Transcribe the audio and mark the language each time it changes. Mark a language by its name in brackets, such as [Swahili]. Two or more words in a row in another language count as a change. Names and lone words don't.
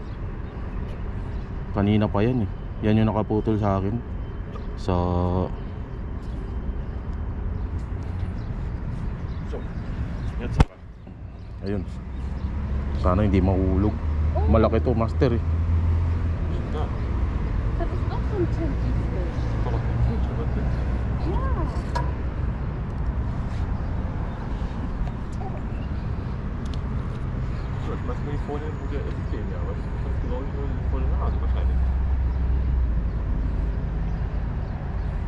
[Filipino] Kanina pa yan, Yan yung nakaputol sa akin. Ayun. Sana hindi mahulog. Malaki to, master, [German] Was mir vorhin wurde erzählt, ja, aber das glaube ich nur vor der Nase wahrscheinlich.